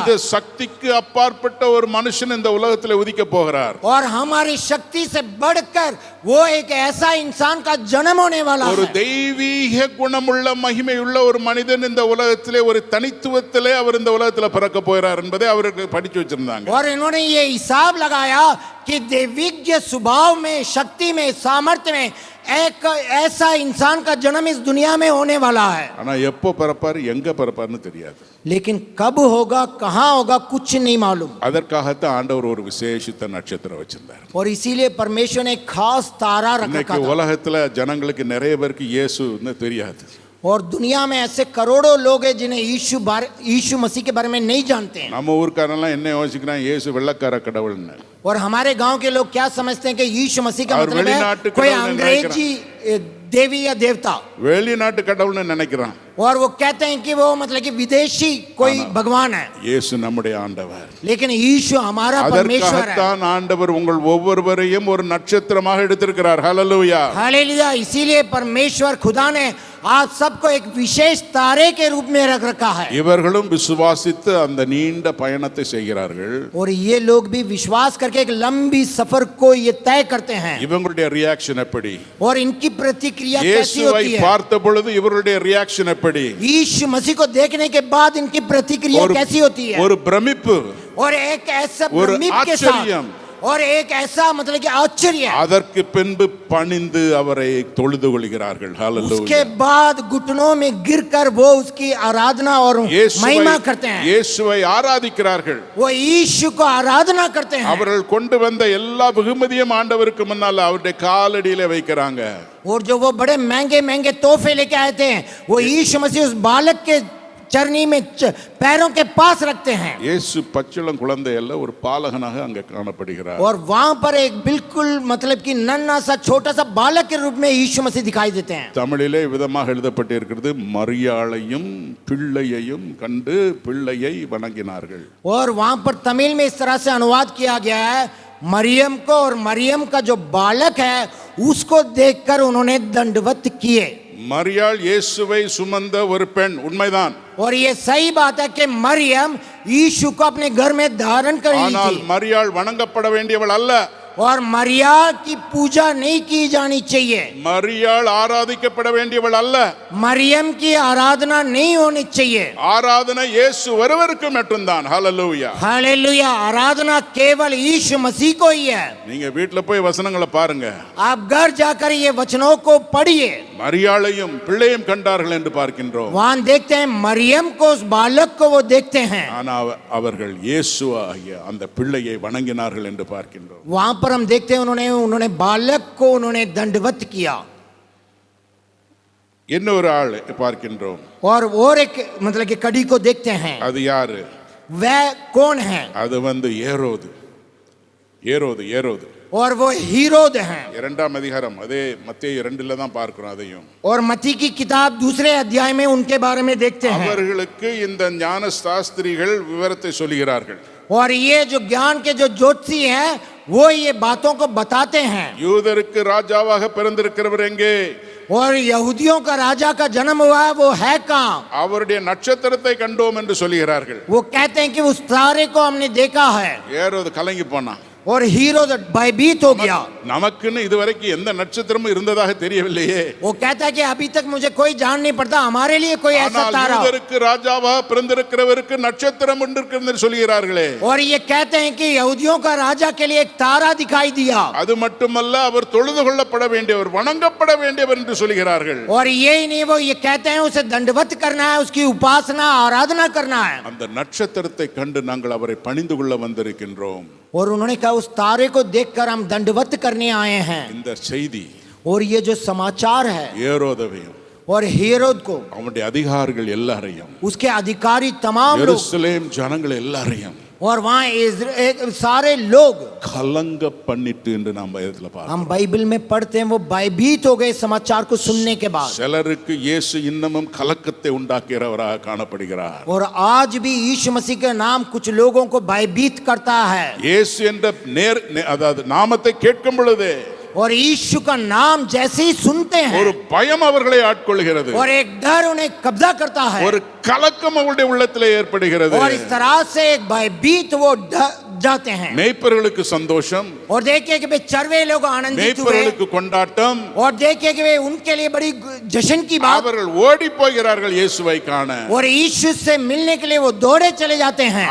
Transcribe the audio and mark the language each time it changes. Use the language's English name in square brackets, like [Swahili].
[Tamil] மனித சக்திக்கு அப்பாற்பட்ட ஒரு மனுஷன் இந்த உலகத்தில் உதிக்க போகிறார். [Hindi] और हमारी शक्ति से बढ़कर वो एक ऐसा इंसान का जन्म होने वाला [Tamil] ஒரு [Hindi] है. [Tamil] தெய்வீக குணமுள்ள மகிமையுள்ள ஒரு மனிதன் இந்த உலகத்திலே ஒரு தனித்துவத்திலே அவர் இந்த உலகத்தில் பிறக்க போகிறார் என்பதை அவருக்கு படிச்சு வச்சிருந்தாங்க. [Hindi] और इन्होंने ये हिसाब लगाया कि दैविक स्वभाव में, शक्ति में, सामर्थ्य में एक ऐसा इंसान का जन्म इस दुनिया में होने वाला है, [Tamil] ஆனா எப்போ பிறப்பாரு எங்க பிறப்பாருன்னு தெரியாது. [Hindi] लेकिन कब होगा, कहाँ होगा, कुछ नहीं मालूम. [Tamil] அதற்காகத்தான் ஆண்டவர் ஒரு விசேஷித்த நட்சத்திரம் வச்சிருந்தார். [Hindi] और इसीलिए परमेश्वर ने एक खास तारा रखा [Tamil] இன்னைக்கு [Hindi] था. [Tamil] உலகத்துல ஜனங்களுக்கு நிறைய பேருக்கு இயேசுன்னு தெரியாது. [Hindi] और दुनिया में ऐसे करोड़ों लोग हैं जिन्हें यीशु मसीह के बारे में नहीं जानते हैं. [Tamil] நம்ம ஊர்க்காரெல்லாம் என்ன யோசிக்கிறான், இயேசு வெள்ளக்கார கடவுள்னு. [Hindi] और हमारे गांव के लोग क्या समझते हैं कि यीशु मसीह का और मतलब है [Tamil] वेलिनाटु [Hindi] कोई [Tamil] கடவுள்னு [Hindi] अंग्रेजी देवी या देवता. [Tamil] வெளிநாட்டு கடவுள்னு நினைக்கிறான். [Hindi] और वो कहते हैं कि वो मतलब कि विदेशी कोई भगवान है, [Tamil] இயேசு நம்முடைய ஆண்டவர். [Hindi] लेकिन यीशु हमारा परमेश्वर है. [Tamil] அதற்காகத்தான் ஆண்டவர் உங்கள் ஒவ்வொருவரையும் ஒரு நட்சத்திரமாக எடுத்திருக்கிறார். ஹalleluya. [Hindi] हालेलुया. इसीलिए परमेश्वर खुदा ने आप सबको एक विशेष तारे के रूप में रख रखा है. [Tamil] இவர்களும் விசுவாசித்து அந்த நீண்ட பயணத்தை செய்கிறார்கள். [Hindi] और ये लोग भी विश्वास करके एक लंबी सफर को ये तय करते हैं. [Tamil] இவங்களுடைய ரியாக்ஷன் எப்படி? [Hindi] और इनकी प्रतिक्रिया कैसी [Tamil] இயேசுவை [Hindi] होती है? [Tamil] பார்த்த பொழுது இவருடைய ரியாக்ஷன் எப்படி? [Hindi] यीशु मसीह को देखने के बाद इनकी प्रतिक्रिया कैसी होती है? [Tamil] ஒரு பிரமிப்பு, [Hindi] और एक ऐसा [Tamil] ஒரு [Hindi] भ्रमित के [Tamil] ஆச்சரியம், [Hindi] साथ, और एक ऐसा मतलब कि आश्चर्य. [Tamil] அதற்கு பின்பு பணிந்து அவரை தொழுது கொள்கிறார்கள். [Hindi] उसके [Tamil] ஹalleluya. [Hindi] बाद घुटनों में गिरकर वो उसकी आराधना और महिमा करते हैं. [Tamil] இயேசுவை ஆராதிக்கிறார்கள். [Hindi] वो यीशु को आराधना करते हैं. [Tamil] அவர்கள் கொண்டு வந்த எல்லா வெகுமதியும் ஆண்டவருக்கு முன்னால் அவருடைய காலடியிலே வைக்கிறாங்க. [Hindi] और जो वो बड़े महंगे महंगे तोहफे लेके आए थे वो यीशु मसीह उस बालक के चरनी में पैरों के पास रखते हैं. [Tamil] இயேசு பச்சிளம் குழந்தை அல்ல, ஒரு பாலகனாக அங்கே காணப்படுகிறார். [Hindi] और वहां पर एक बिल्कुल मतलब कि नन्हा सा छोटा सा बालक के रूप में यीशु मसीह दिखाई देते हैं. [Tamil] தமிழிலே விதமாக எழுதப்பட்டிருக்கிறது, மரியாளையும் பிள்ளையையும் கண்டு பிள்ளையை வணங்கினார்கள். [Hindi] और वहां पर तमिल में इस तरह से अनुवाद किया गया है, मरियम को और मरियम का जो बालक है उसको देखकर उन्होंने दंडवत किए. [Tamil] மரியாள் இயேசுவை சுமந்த ஒரு பெண், உண்மைதான். [Hindi] और ये सही बात है कि मरियम यीशु को अपने घर में धारण कर ली [Tamil] ஆனால் [Hindi] थी. [Tamil] மரியாள் வணங்கப்பட வேண்டியவள் அல்ல. [Hindi] और मरिया की पूजा नहीं की जानी चाहिए. [Tamil] மரியாள் ஆராதிக்கப்பட வேண்டியவள் அல்ல. [Hindi] मरियम की आराधना नहीं होनी चाहिए. [Tamil] ஆராதனை இயேசு ஒருவருக்கு மட்டும்தான். ஹalleluya. [Hindi] हालेलुया. आराधना केवल यीशु मसीह को ही है. [Tamil] நீங்க வீட்ல போய் வசனங்களை பாருங்க. [Hindi] आप घर जाकर ये वचनों को पढ़िए. [Tamil] மரியாளையும் பிள்ளையும் கண்டார்கள் என்று பார்க்கின்றோம். [Hindi] वहां देखते हैं मरियम को, उस बालक को वो देखते हैं. [Tamil] ஆனால் அவர்கள் இயேசுவாகிய அந்த பிள்ளையை வணங்கினார்கள் என்று பார்க்கின்றோம். [Hindi] वहां पर हम देखते हैं उन्होंने बालक को उन्होंने दंडवत किया. [Tamil] இன்னொரு ஆள் பார்க்கின்றோம். [Hindi] और एक मतलब कि कड़ी को देखते हैं. [Tamil] அது யாரு? [Hindi] वह कौन है? [Tamil] அது ஏரோது. ஏரோது ஏரோது [Hindi] और वो हीरोद हैं. [Tamil] இரண்டாம் அதிகாரம், அதே மத்தேயு 2ல தான் பார்க்கிறோம் அதையும். [Hindi] और मत्ती की किताब दूसरे अध्याय में उनके बारे में देखते हैं. [Tamil] அவர்களுக்கு இந்த ஞான சாஸ்திரிகள் விவரத்தை சொல்கிறார்கள். [Hindi] और ये जो ज्ञान के जो ज्योतिषी हैं वो ये बातों को बताते हैं. [Tamil] யூதருக்கு ராஜாவாக பிறந்திருக்கிறவர் எங்கே? [Hindi] और यहूदियों का राजा का जन्म हुआ है, वो है कहाँ? [Tamil] அவருடைய நட்சத்திரத்தை கண்டோம் என்று சொல்கிறார்கள். [Hindi] वो कहते हैं कि उस तारे को हमने देखा है. [Tamil] ஏரோது கலங்கி போனான். [Hindi] और हीरो भयभीत हो गया. [Tamil] நமக்குன்னு இதுவரைக்கும் எந்த நட்சத்திரமும் இருந்ததாக தெரியவில்லையே. [Hindi] वो कहता है कि अभी तक मुझे कोई जान नहीं पड़ता, हमारे लिए कोई ऐसा तारा. [Tamil] யூதருக்கு ராஜாவாக பிறந்திருக்கிறவருக்கு நட்சத்திரம் என்று சொல்கிறார்களே. [Hindi] और ये कहते हैं कि यहूदियों का राजा के लिए एक तारा दिखाई दिया. [Tamil] அது மட்டுமல்ல, அவர் தொழுது கொள்ளப்பட வேண்டியவர், வணங்கப்பட வேண்டியவர் என்று சொல்கிறார்கள். [Hindi] और यही नहीं, वो ये कहते हैं उसे दंडवत करना है, उसकी उपासना आराधना करना है. [Tamil] அந்த நட்சத்திரத்தை கண்டு நாங்கள் அவரை பணிந்து கொள்ள வந்திருக்கின்றோம். [Hindi] और उन्होंने कहा उस तारे को देखकर हम दंडवत करने आए हैं. [Tamil] இந்த செய்தி [Hindi] और ये जो समाचार है, [Tamil] ஏரோதையும் [Hindi] और हेरोद को, [Tamil] அவனுடைய அதிகாரிகள் எல்லாரையும், [Hindi] उसके अधिकारी तमाम लोग, [Tamil] எருசலேம் ஜனங்கள் எல்லாரையும் [Hindi] और वहाँ सारे लोग [Tamil] கலங்க பண்ணிட்டு என்று நாம் வேதத்துல பார்க்கிறோம். [Hindi] हम बाइबल में पढ़ते हैं वो भयभीत हो गए समाचार को सुनने के बाद. [Tamil] சிலருக்கு இயேசு இன்னமும் கலக்கத்தை உண்டாக்குகிறவராக காணப்படுகிறார். [Hindi] और आज भी यीशु मसीह का नाम कुछ लोगों को भयभीत करता है. [Tamil] இயேசு என்ற அதாவது நாமத்தை கேட்கும் பொழுது [Hindi] और यीशु का नाम जैसे ही सुनते हैं [Tamil] ஒரு பயம் அவர்களை ஆட்கொள்கிறது. [Hindi] और एक डर उन्हें कब्जा करता है. [Tamil] ஒரு கலக்கம் அவருடைய உள்ளத்திலே ஏற்படுகிறது. [Hindi] और इस तरह से एक भयभीत वो जाते हैं. [Tamil] மேய்ப்பர்களுக்கு சந்தோஷம், [Hindi] और देखिए कि वे चरवे लोग आनंदित हुए. [Tamil] மேய்ப்பர்களுக்கு கொண்டாட்டம். [Hindi] और देखिए कि वे उनके लिए बड़ी जश्न की बात. [Tamil] அவர்கள் ஓடி போகிறார்கள் இயேசுவை காண. [Hindi] और यीशु से मिलने के लिए वो दौड़े चले जाते हैं.